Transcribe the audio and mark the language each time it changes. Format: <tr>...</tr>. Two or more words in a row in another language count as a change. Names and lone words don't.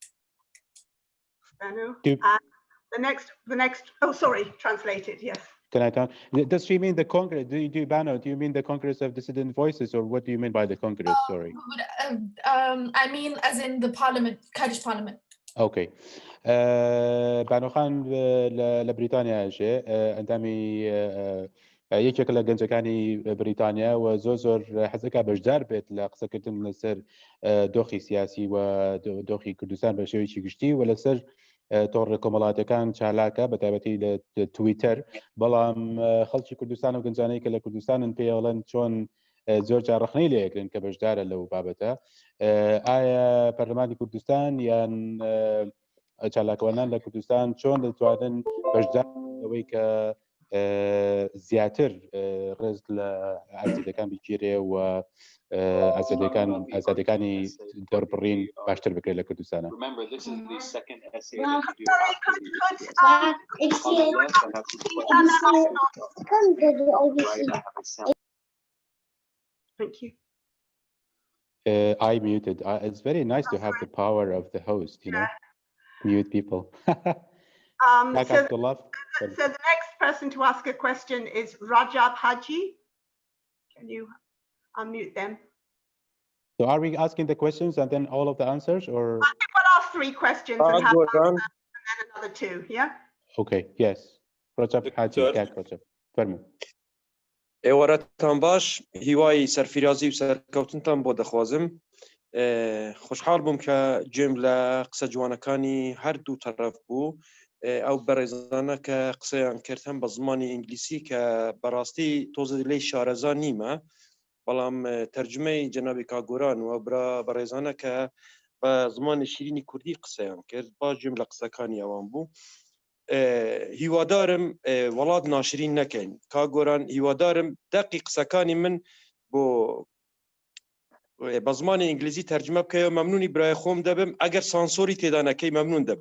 <en>The next. Oh, sorry, translated. Yes. Can I talk? Does she mean the Congress? Bano, do you mean the Congress of Dissident Voices, or what do you mean by the Congress? Sorry. I mean as in the parliament, Kurdish parliament. Okay.</en> <ar>بانو خان لبريطانيا جاء عندما</ar> <ckb>یەکێک لە گەنجەکانی بریتانیا و زۆر حەزەکە بەشدار بێت لە قسەکردن لەسەر دۆخی سیاسی و دۆخی کوردستان بە شێوەیەکی گشتی و لەسەر تۆڕ کۆمەڵاتەکان چالاکە بە تایبەتی لە تویتەر بەڵام خەڵکی کوردستان و گەنجانەی کە لە کوردستانن پێڵەن چۆن زۆر جارڕخنەی لێکرن کە بەشدارە لەو بابەتە ئایا پەرلەمانی کوردستان یان چالاکەوانان لە کوردستان چۆن دەتوانن بەشدار لەوەی کە زیاتر ڕێز لە ئازادیەکان بگیرێ و ئازادیەکانی دەربڕین باشتر بکرێت لە کوردستانە.</ckb> <en>Thank you. I muted. It's very nice to have the power of the host, you know, mute people. So the next person to ask a question is Rajab Haji. Can you unmute them? So are we asking the questions and then all of the answers, or? I think we'll ask 3 questions and have and then another 2, yeah? Okay, yes. Rajab Haji, Rajab.</en> <ckb>فرمو. ئێوەرەتان باش هیوای سەرفرازی و سەرکەوتنتان بۆ دەخوازم خۆشحاڵ بووم کە گوێم لە قسە جوانەکانی هەردوو تەرەف بوو ئەو بەڕێزانە کە قسەیان کردن بە زمانی ئینگلیسی کە بەڕاستی تۆزە لێی شارەزا نیمە بەڵام تەرجمەی جەنابی کاگۆران و بەڕێزانە کە بە زمانی شیرینی کوردی قسەیان کرد باش گوێم لە قسەکانی ئەوان بوو هیوادارم وڵات ناشرین نەکەین کاگۆران هیوادارم دەقی قسەکانی من بۆ بە زمانی ئینگلیزی تەرجمە بکەیەوە مەمنونی برای خۆم دەبم ئەگەر سانسۆری تێدا نەکەی مەمنون دەبم</ckb>